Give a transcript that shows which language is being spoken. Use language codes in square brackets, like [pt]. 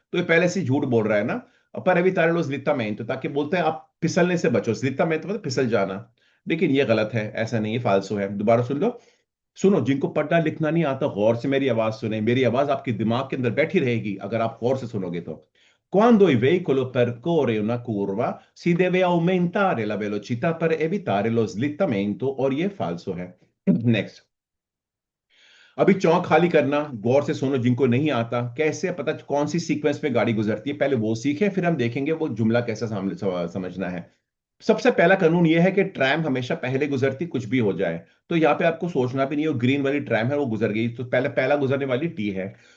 [hi] तो ये पहले से झूठ बोल रहा है ना। पर [it] evitare lo slittamento, [hi] ताकि बोलते हैं आप फिसलने से बचो, slittamento मतलब फिसल जाना। लेकिन ये गलत है, ऐसा नहीं है, फालसो है। दोबारा सुन लो। सुनो, जिनको पढ़ना लिखना नहीं आता गौर से मेरी आवाज सुने, मेरी आवाज आपके दिमाग के अंदर बैठी रहेगी अगर आप गौर से सुनोगे तो। [it] Quando il veicolo percorre una curva, si deve aumentare la velocità per evitare lo slittamento, [hi] और ये फाल्सो है। नेक्स्ट। अभी चौक खाली करना, गौर से सुनो जिनको नहीं आता। कैसे पता कौन सी सीक्वेंस में गाड़ी गुजरती है, पहले वो सीखे, फिर हम देखेंगे वो जुमला कैसा समझना है। सबसे पहला कानून यह है कि ट्रैम हमेशा पहले गुजरती, कुछ भी हो जाए। तो यहाँ पे आपको सोचना भी नहीं हो, ग्रीन वाली ट्रैम है वो गुजर गई, तो पहले पहला गुजरने वाली टी है।